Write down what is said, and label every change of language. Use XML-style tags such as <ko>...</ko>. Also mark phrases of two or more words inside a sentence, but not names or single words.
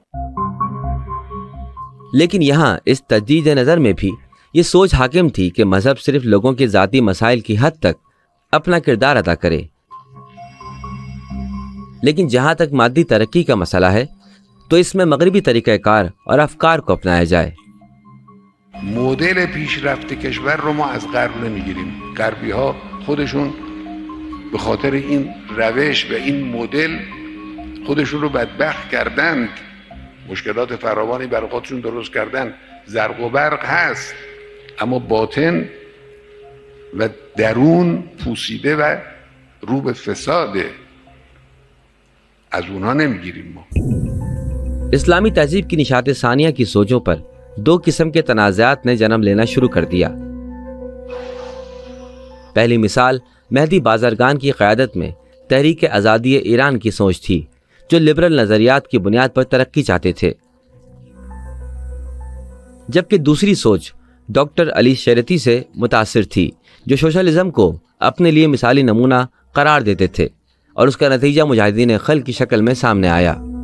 <ur>لیکن یہاں اس تجدید نظر میں بھی یہ سوچ حاکم تھی کہ مذہب صرف لوگوں کے ذاتی مسائل کی حد تک اپنا کردار ادا کرے، لیکن جہاں تک مادی ترقی کا مسئلہ ہے تو اس میں مغربی طریقہ کار اور افکار کو اپنایا جائے۔</ur> <fa>مدل پیشرفت کشور رو ما از غرب نمیگیریم. غربی ها خودشون به خاطر این روش و این مدل خودشون رو بدبخت کردند، مشکلات فراوانی برای خودشون درست کردن. زرق و برق هست اما باطن و درون پوسیده و رو به فساده، از اونها نمیگیریم ما۔</fa> <ur>اسلامی تہذیب کی نشاط ثانیہ کی سوچوں پر دو قسم کے تنازعات نے جنم لینا شروع کر دیا۔ پہلی مثال مہدی بازرگان کی قیادت میں تحریک آزادی ایران کی سوچ تھی، جو لبرل نظریات کی بنیاد پر ترقی چاہتے تھے، جبکہ دوسری سوچ ڈاکٹر علی شریعتی سے متاثر تھی، جو سوشلزم کو اپنے لیے مثالی نمونہ قرار دیتے تھے، اور اس کا نتیجہ مجاہدین خلق کی شکل میں سامنے آیا۔</ur>